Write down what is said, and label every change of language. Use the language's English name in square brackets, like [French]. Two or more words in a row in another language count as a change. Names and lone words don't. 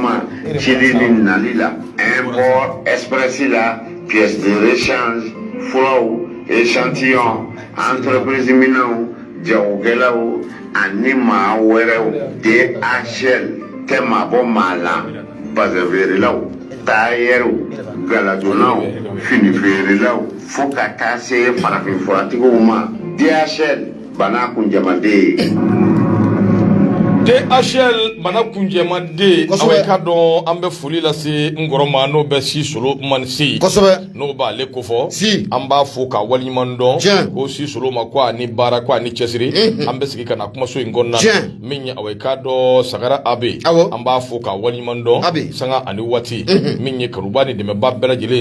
[Bambara] ma cili ni nali la [French] import express [Bambara] la [French] pièce de rechange [Bambara] furaw [French] échantillon entreprise [Bambara] minɛnw jagokɛlaw ani maa wɛrɛw DHL tɛ maa bɔ maa la bazɛnfeerelaw taayɛriw galadonnaw fini feerelaw fo ka taa se farafinfuratigiw ma DHL bana kunjamaden DHL bana kunjɛmaden aw ka dɔn an bɛ foli lase n kɔrɔ ma n'o bɛ si solo manisi kosɛbɛ n'o b'ale kofɔ si an b'a fo ka waliɲuman dɔn ko si solo ma ko a ni baara ko a ni cɛsiri an bɛ sigi ka na kumaso in kɔnɔna na min ye aw ka dɔn Sagara Abe an b'a fo ka waliɲuman dɔn sanga ani waati min ye kanuba ni dɛmɛba bɛɛ lajɛlen